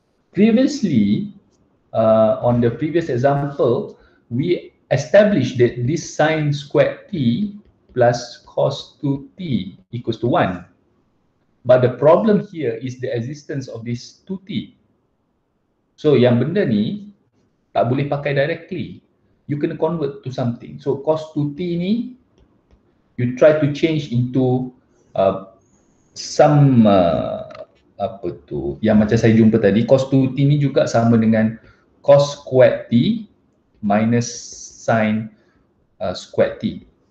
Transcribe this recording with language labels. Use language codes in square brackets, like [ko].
[en] Previously, on the previous example, we established that this sin squared t plus cos 2t equals to 1. But the problem here is the existence of this 2t. [ms] So yang benda ni tak boleh pakai directly. [en] You kena convert to something. [ms] So cos 2t ni, [en] you try to change into some [ms] apa tu yang macam saya jumpa tadi. Cos 2t ni juga sama dengan cos squared t minus sin squared t.